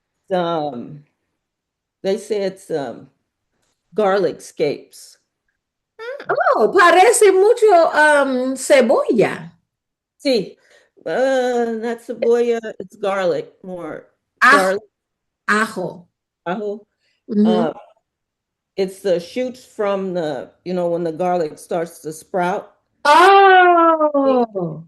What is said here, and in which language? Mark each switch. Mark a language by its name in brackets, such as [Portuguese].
[English] Um, they say it's garlic scapes. [Spanish] Oh, parece mucho cebolla, [English] See, not cebolla, it's garlic, more [Spanish] ajo, [English] garlic, [Spanish] ajo. ajo. Ujú. [English] Uh, it's the shoots from when the garlic starts to sprout. They, Oh,